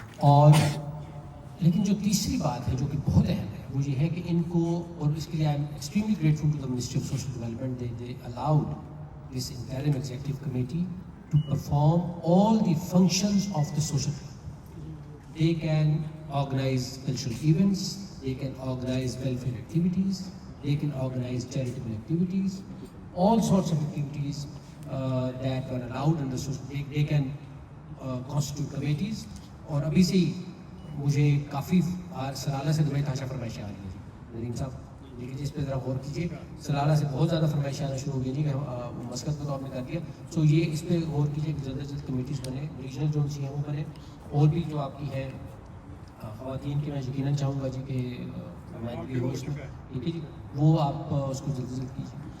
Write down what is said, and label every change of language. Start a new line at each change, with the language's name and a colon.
Urdu: اور لیکن جو تیسری بات ہے جو کہ بہت اہم ہے وہ یہ ہے کہ ان کو، اور اس کے لیے
English: I am extremely grateful to the ministry of social development, they allowed this interim executive committee to perform all the functions of the social club. They can organize cultural events, they can organize welfare activities, they can organize charitable activities, all sorts of activities that are allowed under social, they can constitute committees.
Urdu: اور ابھی سے ہی مجھے کافی سلالہ سے Dubai تاشا فرمائشیں آ رہی ہیں جی نریم صاحب دیکھیے اس پہ ذرا غور کیجیے. سلالہ سے بہت زیادہ فرمائشیں آنا شروع ہو گئی جی کہ مسقط کو تو آپ نے کر دیا. سو یہ اس پہ غور کیجیے کہ جلد از جلد کمیٹیز بنے, ریجنل جو سی ہیں وہ بنے, اور بھی جو آپ کی ہیں خواتین کی میں یقیناً چاہوں گا جی کہ نمائندگی ہو اس میں, ٹھیک ہے جی, وہ آپ اس کو جلد از جلد کیجیے.